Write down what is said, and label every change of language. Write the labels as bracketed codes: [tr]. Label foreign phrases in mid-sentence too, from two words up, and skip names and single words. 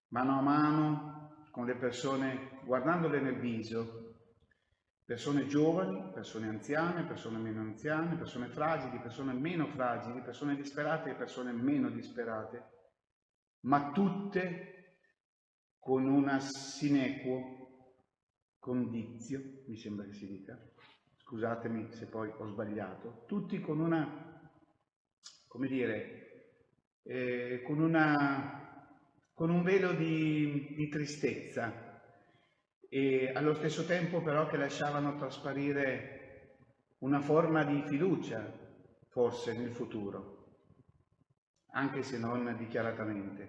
[it] a mano, con le persone, guardandole nel viso, persone giovani, persone anziane, persone meno anziane, persone fragili, persone meno fragili, persone disperate e persone meno disperate, ma tutte con una [la] sine quo conditio, [it] mi sembra che si dica, scusatemi se poi ho sbagliato, tutti con una, come dire, con un velo di tristezza, e allo stesso tempo però che lasciavano trasparire una forma di fiducia, forse, nel futuro, anche se non dichiaratamente.